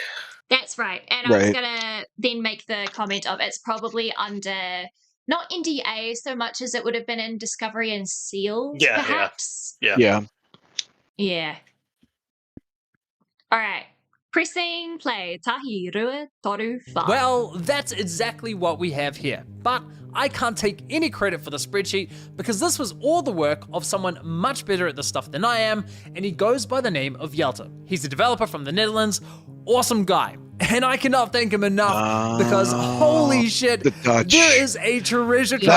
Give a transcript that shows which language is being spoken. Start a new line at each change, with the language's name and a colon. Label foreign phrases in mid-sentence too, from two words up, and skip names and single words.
English: That's right. And I was going to then make the comment of it's probably under, not NDA so much as it would have been in Discovery and Sealed, perhaps. Yeah. All right. Pressing play.
Māori: Tahi rua toru wha.
English: Well, that's exactly what we have here. But I can't take any credit for the spreadsheet because this was all the work of someone much better at this stuff than I am, and he goes by the name of Yelta. He's a developer from the Netherlands. Awesome guy. And I cannot thank him enough because holy shit, there is a treasure trove.